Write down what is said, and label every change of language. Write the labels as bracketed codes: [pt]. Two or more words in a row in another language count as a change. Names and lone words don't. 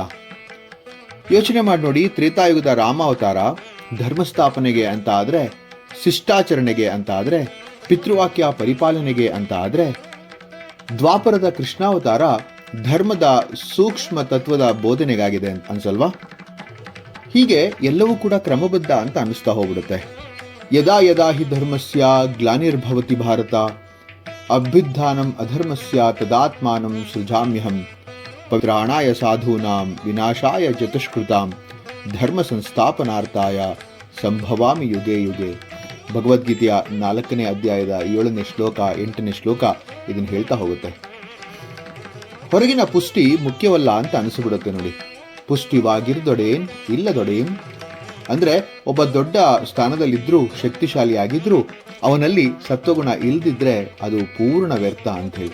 [kn] ಯೋಚನೆ ಮಾಡಿ ನೋಡಿ, ತ್ರೇತಾಯುಗದ ರಾಮಾವತಾರ ಧರ್ಮಸ್ಥಾಪನೆಗೆ ಅಂತ ಆದ್ರೆ, ಶಿಷ್ಟಾಚರಣೆಗೆ ಅಂತ ಆದ್ರೆ, ಪಿತೃವಾಕ್ಯ ಪರಿಪಾಲನೆಗೆ ಅಂತ ಆದ್ರೆ, ದ್ವಾಪರದ ಕೃಷ್ಣಾವತಾರ ಧರ್ಮದ ಸೂಕ್ಷ್ಮ ತತ್ವದ ಬೋಧನೆಗಾಗಿದೆ ಅನ್ಸಲ್ವಾ? ಹೀಗೆ ಎಲ್ಲವೂ ಕೂಡ ಕ್ರಮಬದ್ಧ ಅಂತ ಅನ್ನಿಸ್ತಾ ಹೋಗ್ಬಿಡುತ್ತೆ. [sa] ಯದಾ ಯದಾ ಹಿ ಧರ್ಮಸ್ಯ ಗ್ಲಾನಿರ್ಭವತಿ ಭಾರತ ಅಭ್ಯುತ್ಥಾನಂ ಅಧರ್ಮಸ್ಯ ತದಾತ್ಮಾನಂ ಸೃಜಾಮ್ಯಹಂ ಪವಿತ್ರಾಣಾಯ ಸಾಧೂನಾಂ ವಿನಾಶಾಯ ಚತುಷ್ಕೃತಾಂ ಧರ್ಮ ಸಂಸ್ಥಾಪನಾರ್ಥಾಯ ಸಂಭವಾಮಿ ಯುಗೆ ಯುಗೆ. [kn] ಭಗವದ್ಗೀತೆಯ 4ನೇ ಅಧ್ಯಾಯದ 7ನೇ ಶ್ಲೋಕ 8ನೇ ಶ್ಲೋಕ ಇದನ್ನು ಹೇಳ್ತಾ ಹೋಗುತ್ತೆ. ಹೊರಗಿನ ಪುಷ್ಟಿ ಮುಖ್ಯವಲ್ಲ ಅಂತ ಅನಿಸ್ಬಿಡುತ್ತೆ ನೋಡಿ. ಪುಷ್ಟಿವಾಗಿರ್ದೊಡೇನ್ ಇಲ್ಲದೊಡೇನ್ ಅಂದ್ರೆ ಒಬ್ಬ ದೊಡ್ಡ ಸ್ಥಾನದಲ್ಲಿದ್ರೂ, ಶಕ್ತಿಶಾಲಿಯಾಗಿದ್ರೂ, ಅವನಲ್ಲಿ ಸತ್ವಗುಣ ಇಲ್ದಿದ್ರೆ ಅದು ಪೂರ್ಣ ವ್ಯರ್ಥ ಅಂತ ಹೇಳಿ.